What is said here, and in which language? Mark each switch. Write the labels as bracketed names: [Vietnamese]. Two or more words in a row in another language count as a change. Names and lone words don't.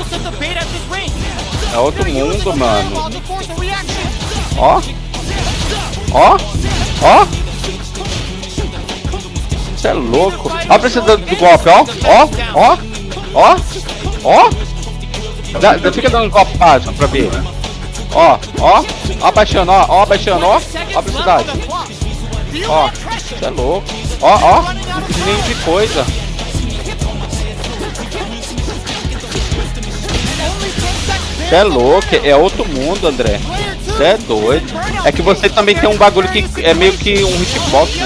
[Portuguese] É outro mundo, mano. Ó. Ó. Ó. Você é louco. Ó, precisa do golpe, ó. Ó. Ó. Ó. Ó. Fica dando golpe básico pra ver. Ó. Ó. Ó, abaixando, ó. Ó, abaixando, ó. Ó a velocidade. Ó. Você é louco. Ó, ó. Não precisa nem de coisa. Você é louco, é outro mundo, André. Você é doido. É que você também tem um bagulho que é meio que um hitbox, né?